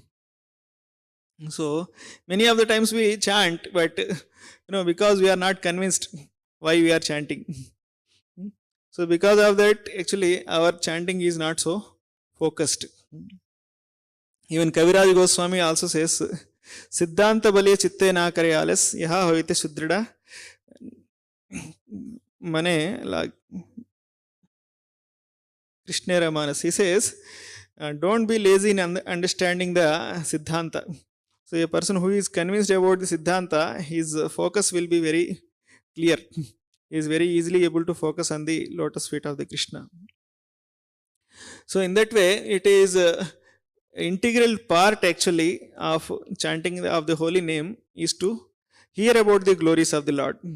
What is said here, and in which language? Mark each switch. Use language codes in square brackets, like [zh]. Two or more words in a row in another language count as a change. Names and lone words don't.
[en] So many of the times we chant, but because we are not convinced why we are chanting. So because of that, actually our chanting is not so focused. Even Kaviraj Goswami also says, [bn] সিদ্ধান্ত বলে চিত্তে না করে অলস, যাহা হইতে সুদৃঢ় মনে লাগ কৃষ্ণের মানস. [en] He says, don't be lazy in understanding the Siddhanta. So a person who is convinced about the Siddhanta, his focus will be very clear. He is very easily able to focus on the lotus feet of the Krishna. So in that way, it is integral part actually of chanting of the holy name is to hear about the glories of the Lord.